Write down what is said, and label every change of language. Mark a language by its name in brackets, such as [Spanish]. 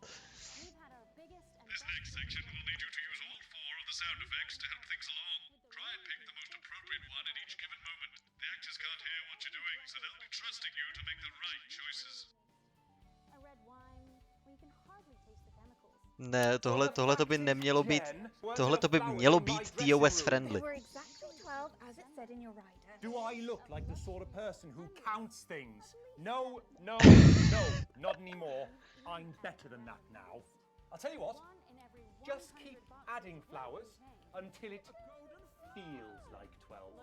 [English] This next section will need you to use all 4 of the sound effects to help things along. Try and pick the most appropriate one at each given moment. The actors can't hear what you're doing, so they'll be trusting you to make the right choices. A red wine, where you can hardly taste the chemicals. [Czech] Ne, tohle to by nemělo být. Tohle to by mělo být TOS friendly. [English] We're exactly 12 as it said in your rider. Do I look like the sort of person who counts things? No, no, no, not anymore. I'm better than that now. I'll tell you what, just keep adding flowers until it feels like 12.